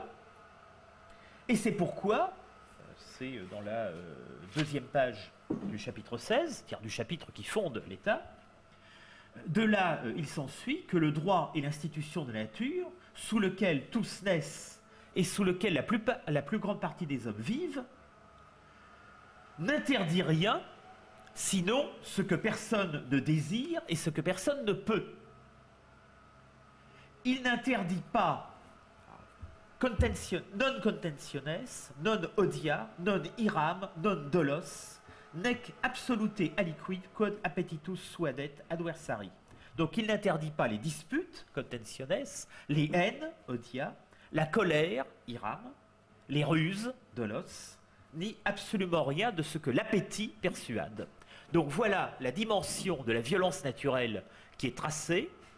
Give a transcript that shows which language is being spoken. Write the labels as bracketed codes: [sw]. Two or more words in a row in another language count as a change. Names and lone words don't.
[fr] Et c'est pourquoi, c'est dans la deuxième page du chapitre 16, c'est-à-dire du chapitre qui fonde l'État, de là, il s'ensuit que le droit et l'institution de la nature sous lequel tous naissent et sous lequel la plus grande partie des hommes vivent, n'interdit rien, sinon ce que personne ne désire et ce que personne ne peut. Il n'interdit pas [la] non contentiones, non odia, non iram, non dolos, nec absolute aliquid quod appetitus suadet adversari. [fr] Donc il n'interdit pas les disputes, contentiones, les haines, odia, la colère, iram, les ruses, dolos, ni absolument rien de ce que l'appétit persuade. Donc voilà la dimension de la violence naturelle qui est tracée.